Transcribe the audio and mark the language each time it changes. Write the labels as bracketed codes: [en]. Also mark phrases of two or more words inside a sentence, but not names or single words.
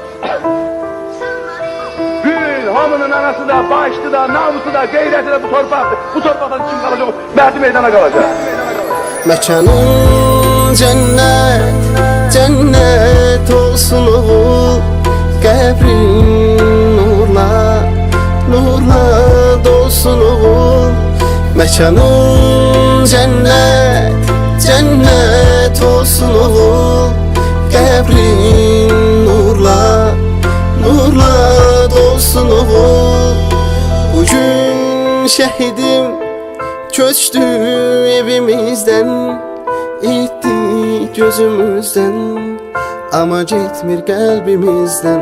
[tr] Gün hamının anası da, başlı da, namusu da, gayreti de bu torpaktır. Bu torpaktan kim kalacak? Merdi meydana kalacak. [az] Məkanın cennet, cennet olsun oğul, qəbrin nurla, nurla dolsun oğul. Məkanın cennet, cennet olsun oğul, qəbrin nurla, nurla dolsun oğul. Bugün şəhidim köçdü evimizdən, itdi gözümüzdən, amma getmir qəlbimizdən.